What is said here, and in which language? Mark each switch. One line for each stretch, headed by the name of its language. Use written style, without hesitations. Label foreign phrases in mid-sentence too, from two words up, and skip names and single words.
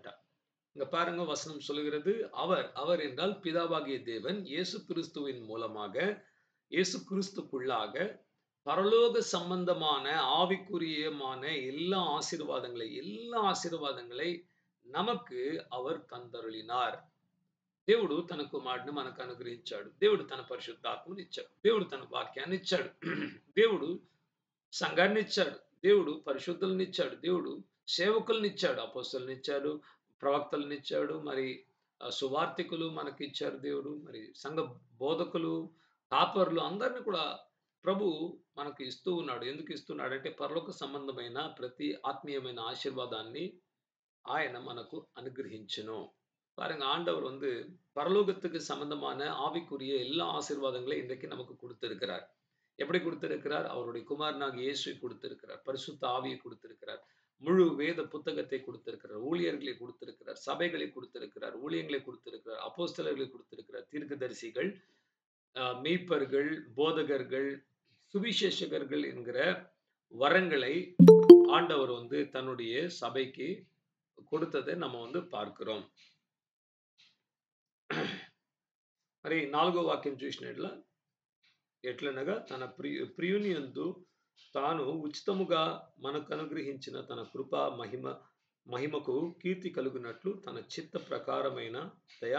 Tamil: இங்க பாருங்க, வசனம் சொல்லுகிறது, அவர் என்றால் பிதாவாகிய தேவன் இயேசு கிறிஸ்துவின் மூலமாக, இயேசு கிறிஸ்துக்குள்ளாக பரலோக சம்பந்தமான ஆவிக்குரியமான எல்லா ఆశీర్వాదங்களை நமக்கு அவர் தந்தருளினார்.
Telugu: దేవుడు తన కుమారుడిని మనకు అనుగ్రహించాడు. దేవుడు తన పరిశుద్ధాత్మని ఇచ్చాడు. దేవుడు తన వాక్యాన్ని ఇచ్చాడు. దేవుడు సంఘాన్ని ఇచ్చాడు. దేవుడు పరిశుద్ధులను ఇచ్చాడు. దేవుడు సేవకులను ఇచ్చాడు. అపోస్తలులను ఇచ్చాడు, ప్రవక్తలను ఇచ్చాడు, మరి సువార్తికులు మనకి ఇచ్చారు దేవుడు, మరి సంఘ బోధకులు, కాపర్లు అందరిని కూడా ప్రభు మనకు ఇస్తూ ఉన్నాడు. ఎందుకు ఇస్తున్నాడంటే, పరలోక సంబంధమైన ప్రతి ఆత్మీయమైన ఆశీర్వాదాన్ని ఆయన మనకు అనుగ్రహించును.
Tamil: பாருங்க, ஆண்டவர் வந்து பரலோகத்துக்கு சம்பந்தமான ஆவிக்குரிய எல்லா ஆசீர்வாதங்களையும் இன்றைக்கு நமக்கு கொடுத்திருக்கிறார். எப்படி கொடுத்திருக்கிறார்? அவருடைய குமாரனாகிய இயேசுவை கொடுத்திருக்கிறார். பரிசுத்த ஆவியை கொடுத்திருக்கிறார். முழு வேத புத்தகத்தை கொடுத்திருக்கிறார். ஊழியர்களை கொடுத்திருக்கிறார். சபைகளை கொடுத்திருக்கிறார். ஊழியங்களை கொடுத்திருக்கிறார். அப்போஸ்தலர்களை கொடுத்திருக்கிறார். தீர்க்கதரிசிகள், மெய்ப்பர்கள், போதகர்கள், சுவிசேஷகர்கள் என்கிற வரங்களை ஆண்டவர் வந்து தன்னுடைய சபைக்கு கொடுத்ததை நம்ம வந்து பார்க்கிறோம்.
Telugu: మరి 4వ వాక్యం చూసినట్ల ఎట్లనగా, తన ప్రియుని యందు తాను ఉచితముగా మనకు అనుగ్రహించిన తన కృపా మహిమకు కీర్తి కలుగునట్లు తన చిత్త ప్రకారమైన దయా